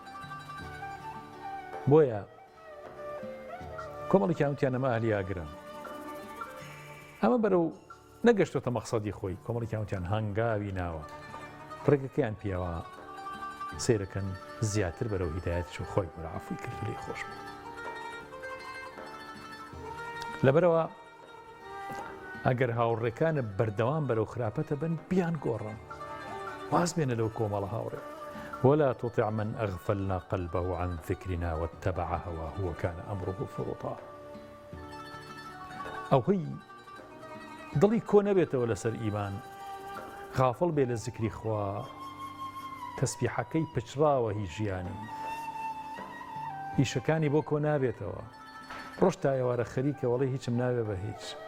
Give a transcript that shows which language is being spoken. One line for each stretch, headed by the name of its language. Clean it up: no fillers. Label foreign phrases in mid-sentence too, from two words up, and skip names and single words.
Central Kurdish: بۆیە کۆمەڵێکیان وتیان ئەمە ئەهلی ئاگرن ئەمە بەرەو نەگەشتۆتە مەقسەدی خۆی کۆمەڵێکیان وتیان هەنگاوی ناوە ڕێگەکەیان پیاوە سیرەکەن زیاتر بەرەو هیدایەتش و خۆی وەرە عەفوی کرد و لێی خۆش بوو لەبەرەوە ئەگەر هاوڕێکانە بەردەوام بەرەو خراپەتە بن بیان گۆڕن واز بێنە لەو کۆمەڵە هاوڕێ
Arabic: ولا تطع من أغفلنا قلبه عن ذكرنا واتبع هواه وكان أمره فرطا
Central Kurdish: ئەو هی دڵی کۆ نەبێتەوە لەسەر ئیمان غافڵ بێ لە زیکری خوا تەسبیحەکەی پچراوە هی ژیانی ئیشەکانی بۆ کۆ نابێتەوە ڕۆژ تا ئێوارە خەریکە وەڵی هیچم ناوێ بە هیچ